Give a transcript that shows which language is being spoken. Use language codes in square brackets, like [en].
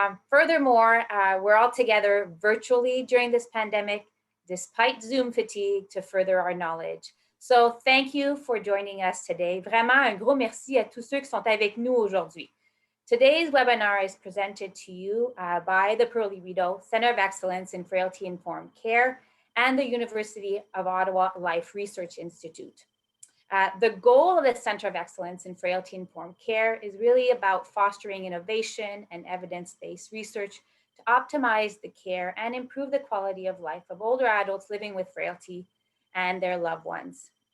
[en] Furthermore, we're all together virtually during this pandemic, despite Zoom fatigue, to further our knowledge. So thank you for joining us today. [fr] Vraiment un gros merci à tous ceux qui sont avec nous aujourd'hui. [en] Today's webinar is presented to you by the Pearly Rideau Center of Excellence in Frailty Informed Care and the University of Ottawa Life Research Institute. The goal of the Center of Excellence in Frailty Informed Care is really about fostering innovation and evidence-based research to optimize the care and improve the quality of life of older adults living with frailty and their loved ones.